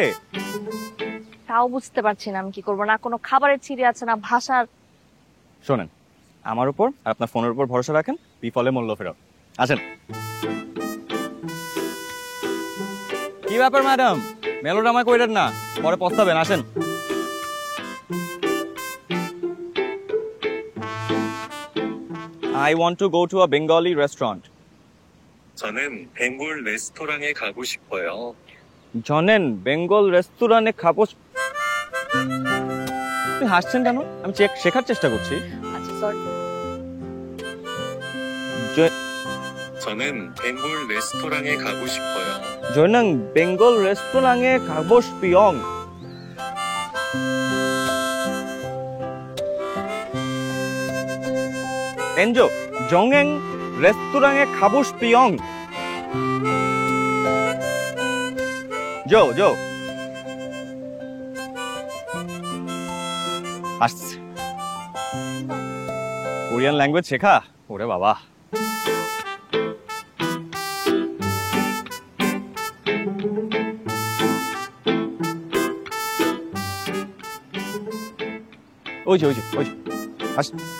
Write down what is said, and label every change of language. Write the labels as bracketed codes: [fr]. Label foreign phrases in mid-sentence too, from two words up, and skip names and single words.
[bn] তাও বুঝতে পারছি না আমি কি করব। না কোনো খাবারের ছিঁড়ে আছে, না ভাষার। শোনেন, আমার উপর আর আপনার ফোনের উপর ভরসা রাখেন, বিফলে মূল্য ফেরত। আসেন। কি ব্যাপার ম্যাডাম, মেলোড্রামা কইরেন না, পরে পস্তাবেন। আসেন। [en] I want to go to a Bengali restaurant. [ko] 저는 벵골 레스토랑에 가고 싶어요. 저는 벵골 레스토랑에 가고 싶... [bn] আপনি হাসছেন কেন? আমি শেখার চেষ্টা করছি। আচ্ছা সরি। [ko] 저는 벵골 레스토랑에 가고 싶어요. 저는 벵골 레스토랑에 가고 싶어요. 엔조, 정행 레스토랑에 가고 싶어요. 조. [bn] আসছে। [en] Korean language [bn] শেখা? ওরে বাবা। ওই যে আস।